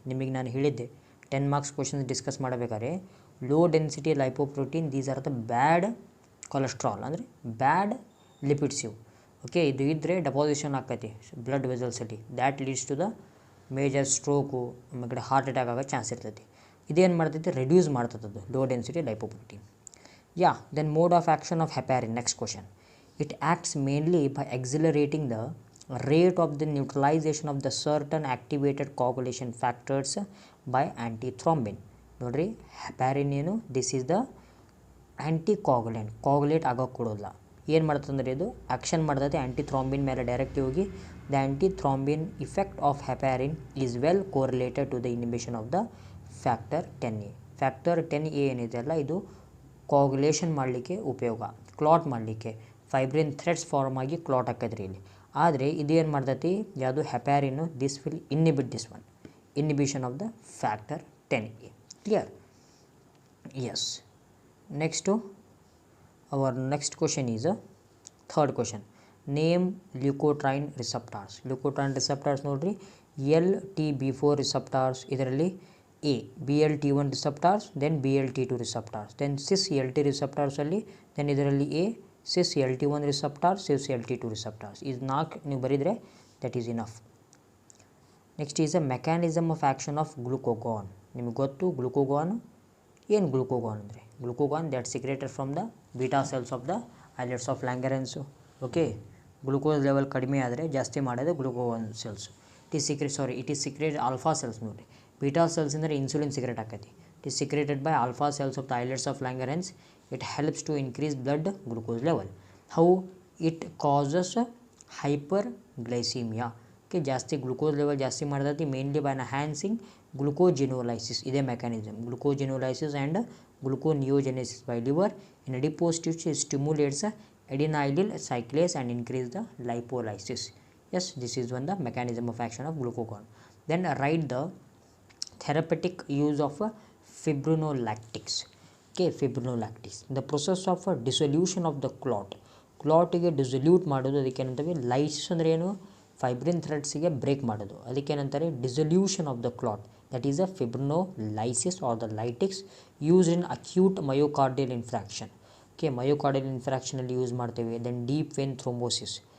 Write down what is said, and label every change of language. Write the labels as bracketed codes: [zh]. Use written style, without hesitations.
[kn] ನಿಮಗೆ ನಾನು ಹೇಳಿದ್ದೆ 10 ಮಾರ್ಕ್ಸ್ ಕ್ವಶನ್ಸ್ ಡಿಸ್ಕಸ್ ಮಾಡಬೇಕಾದ್ರೆ low density lipoprotein [en] these are the bad cholesterol, [kn] ಅಂದರೆ ಬ್ಯಾಡ್ ಲಿಪಿಡ್ಸ್ ಇವು. ಓಕೆ, ಇದು ಇದ್ದರೆ ಡೆಪಾಸಿಷನ್ ಆಕೈತಿ blood ವೆಸಲ್ಸಲ್ಲಿ. [en] that leads to the major stroke, [kn] ಆಮೇಲೆ ಹಾರ್ಟ್ ಅಟ್ಯಾಕ್ ಆಗೋ ಚಾನ್ಸ್ ಇರ್ತೈತಿ. ಇದೇನು ಮಾಡ್ತೈತಿ, ರೆಡ್ಯೂಸ್ ಮಾಡ್ತದೆ low density lipoprotein. [en] Yeah, then mode of action of heparin. Next question. It acts mainly by accelerating the rate of the neutralization of the certain activated coagulation factors by antithrombin. [kn] ನೋಡ್ರಿ, heparin ಏನು, [en] This is the anticoagulant. [kn] ಕಾಗುಲೇಟ್ ಆಗೋಕ್ಕೆ ಕೊಡೋಲ್ಲ. ಏನು ಮಾಡ್ತಂದ್ರೆ ಇದು action ಮಾಡ್ತೈತೆ ಆ್ಯಂಟಿಥ್ರಾಂಬಿನ್ ಮೇಲೆ direct ಹೋಗಿ. [en] The antithrombin effect of heparin is well correlated to the inhibition of the factor 10A. [kn] Factor 10A ಏನಿದೆಯಲ್ಲ, ಇದು ಕೋಗುಲೇಷನ್ ಮಾಡಲಿಕ್ಕೆ ಉಪಯೋಗ, ಕ್ಲಾಟ್ ಮಾಡಲಿಕ್ಕೆ. ಫೈಬ್ರಿನ್ ಥ್ರೆಡ್ಸ್ ಫಾರ್ಮ್ ಆಗಿ ಕ್ಲಾಟ್ ಆಕೈತ್ರಿ ಇಲ್ಲಿ. ಆದರೆ ಇದೇನು ಮಾಡ್ತೈತಿ, ಯಾವುದು ಹೆಪಾರಿನ್ನು, [en] This will inhibit this one, inhibition of the factor 10A. [kn] Clear? S. [en] Next our next question is third question. Name leukotriene receptors. Leukotriene receptors ನೋಡಿರಿ, LTB4 receptors, ಇದರಲ್ಲಿ A BLT1 receptors, then BLT2 receptors, then cis-LT receptors ಅಲ್ಲಿ, then ಇದರಲ್ಲಿ A cis-LT1 receptors, cis-LT2 receptors. [kn] ಇದು 4 ನೀವು ಬರೀದರೆ [en] That is enough. Next is a mechanism of action of glucagon. [kn] ನಿಮಗೆ ಗೊತ್ತು ಗ್ಲುಕೋಗಾನ್ ಏನು. [en] Glucagon ಅಂದರೆ glucagon that secreted from the beta cells of the islets of Langerhans. [kn] Okay, glucose level ಕಡಿಮೆ ಆದರೆ ಜಾಸ್ತಿ ಮಾಡೋದು ಗ್ಲುಕೋಗಾನ್ cells. [en] It is secreted alpha cells. [kn] ನೋಡಿ, ಬೀಟಾ ಸೆಲ್ಸ್ ಅಂದರೆ ಇನ್ಸುಲಿನ್ ಸಿಕ್ರೇಟ್ ಆಕೈತಿ. [en] It is secreted by alpha cells of the islets of Langerhans. It helps to increase blood glucose level. How it causes hyperglycaemia. [kn] Okay, ಜಾಸ್ತಿ glucose level ಜಾಸ್ತಿ ಮಾಡ್ತೈತಿ [en] Mainly by enhancing glycogenolysis. ಇದೇ mechanism, glycogenolysis and gluconeogenesis by liver in adipose tissue stimulates adenylyl cyclase and increase the lipolysis. Yes, this is one the mechanism of action of glucagon. Then write the therapeutic use of fibrinolactics. Okay, fibrinolactics, the process of dissolution of the clot. [kn] ಕ್ಲಾಟಿಗೆ ಡಿಸಲ್ಯೂಟ್ ಮಾಡೋದು, ಅದಕ್ಕೆ ಏನಂತೀವಿ lysis. ಅಂದರೆ ಏನು, fibrin ಥ್ರೆಡ್ಸಿಗೆ break ಮಾಡೋದು, ಅದಕ್ಕೆ ಏನಂತಾರೆ [en] Dissolution of the clot. That is a fibrinolysis or the lytics used in acute myocardial infarction. [kn] Okay, myocardial ಇನ್ಫ್ರಾಕ್ಷನಲ್ಲಿ use ಮಾಡ್ತೇವೆ. [en] Then deep vein thrombosis.